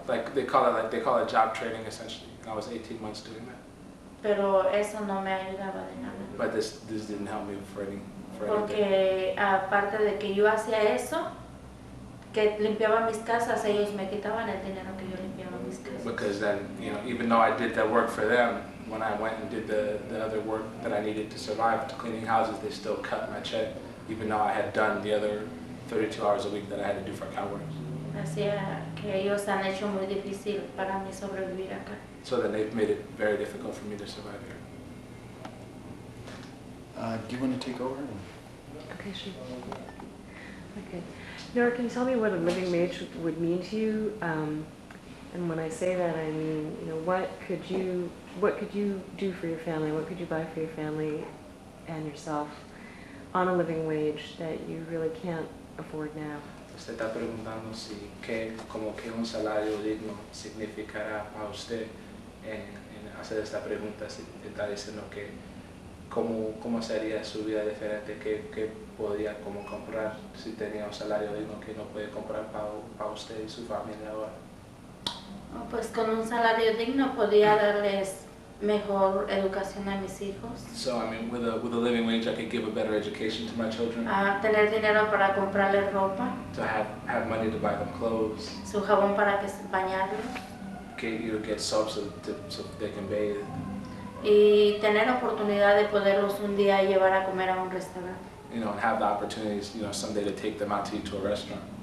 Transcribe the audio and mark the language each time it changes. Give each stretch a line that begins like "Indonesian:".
English: Like they call it job training essentially. And I was 18 months doing that.
Spanish: Pero eso no me ayudaba de nada.
English: But this didn't help me for anything.
Spanish: Porque aparte de que yo hacía eso, que limpiaba mis casas, ellos me quitaban el dinero que yo limpiaba mis casas.
English: Because then, even though I did that work for them, when I went and did the other work that I needed to survive, to cleaning houses, they still cut my check, even though I had done the other 32 hours a week that I had to do for CalWorks.
Spanish: Hacía que ellos han hecho muy difícil para mí sobrevivir acá.
English: So then they've made it very difficult for me to survive here. Do you want to take over? Okay, sure. Okay. Nora, can you tell me what a living wage would mean to you? And when I say that, I mean, what could you do for your family? What could you buy for your family and yourself on a living wage that you really can't afford now?
Spanish: Usted está preguntando si como que un salario digno significará para usted en hacer esta pregunta. Si está diciendo que cómo sería su vida diferente, qué podría como comprar si tenía un salario digno que no puede comprar para usted y su familia ahora. Pues con un salario digno podría darles mejor educación a mis hijos.
English: So I mean, with a living wage, I could give a better education to my children.
Spanish: A tener dinero para comprarles ropa.
English: To have money to buy them clothes.
Spanish: Su jabón para bañarlos.
English: Get soap so they can bathe.
Spanish: Y tener oportunidad de poderlos un día llevar a comer a un restaurante.
English: And have the opportunities, someday to take them out to eat to a restaurant.